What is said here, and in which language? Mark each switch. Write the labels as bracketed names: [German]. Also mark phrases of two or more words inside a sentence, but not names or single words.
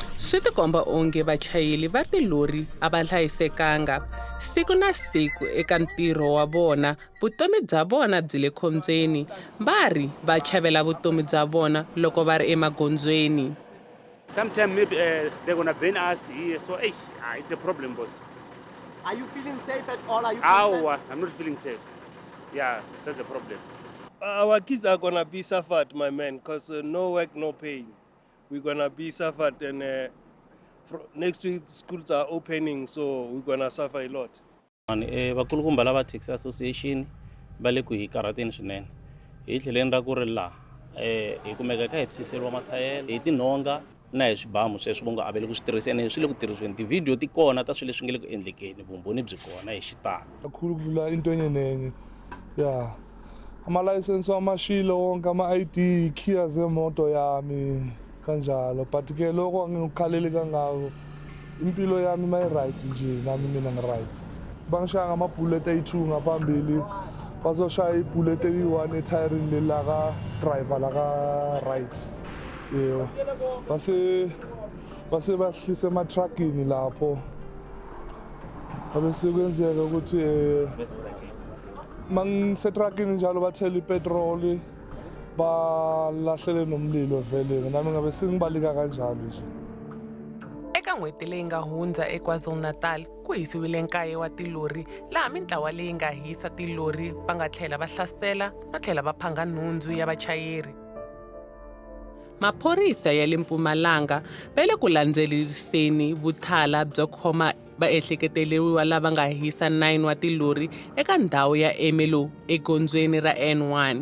[Tsonga] Swi tikomba onge vachayeli va tilori a va hlayisekanga. Siku na siku eka ntirho wa vona, vutomi bya vona byi le khombyeni. Va ri va chavela vutomi bya vona loko va ri emagondzweni. [English] Sometimes maybe they're gonna ban us here, so it's a problem, boss. Are you feeling safe at all? Are you I'm not feeling safe. Yeah, that's a problem. Our kids are gonna be suffered, my man, because no work, no pay. We're gonna be suffered, and next week schools are opening, so we're gonna suffer a lot. [Tsonga] Vakulukumba lava taxi association va le ku hi karhateni swinene hi tlheleni ra ku ri laha hi kumeka ka hi psiseriwa mathayele hi tinhonga na hi swibamu sweswo vo nga a va le ku swi tirhiseni swi le ku tirhisiweni tivhidiyo ti kona ta swilo leswi nga le ku endlekeni vumbhoni byi kona hi xitalo. [Zulu] Kakhulu kuvula into enyenenye ya amalayisensi wamashilo wonke ama-ID khiya zemoto yami kanjalo but ke loko angikhaleli kangako impilo yami mayi-right nje nami mina ngi-right. Bangishaya ngamabhullet ayi-2 ngaphambili bazoshaya ibhullet eyi-1 ethayirini leli laka-driver laka-right. Yebo base bahlise ematragini lapho abese kwenzeka ukuthi mangisetragini njalo bathela ipetroli balahlele nomlilo vele nami ngabe sengibalika kanjalo nje. [Tsonga] Eka n'hweti leyi nga hundza eKwaZulu-Natal ku hisiwile nkaye wa tilori laha mintlawa leyi nga hisa tilori va nga tlhela va hlasela no tlhela va phanga nhundzu ya vachayeri. Maphorisa ya le Mpumalanga va le ku landzeleriseni vuthala byo khoma vaehleketeleriwa lava nga hisa 9 wa tilori eka ndhawu ya Emelo egondzweni ra N1.